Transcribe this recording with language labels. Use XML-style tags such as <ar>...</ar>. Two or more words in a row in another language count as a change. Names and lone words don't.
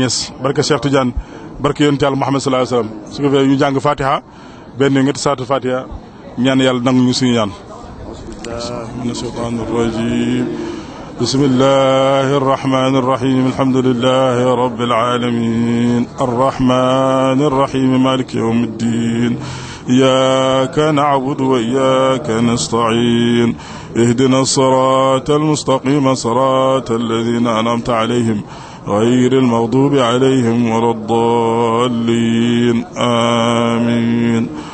<wo>Niass barke Cheikh Tidiane barke yonent Yàlla Muhammad</wo> <ar>صلى الله عليه وسلم</ar> <wo>su ko fee ñu jàng Fatiha benn ñetti saatu Fatiha ñaan yàlla nangu ñu suñu ñaan</wo> <ar>من الشيطان الرجيم بسم الله الرحمن الرحيم الحمد لله رب العالمين الرحمن الرحيم مالك يوم الدين إياك نعبد وإياك نستعين اهدنا الصراط المستقيم صراط الذين أنعمت عليهم غير المغضوب عليهم ولا الضالين آمين</ar>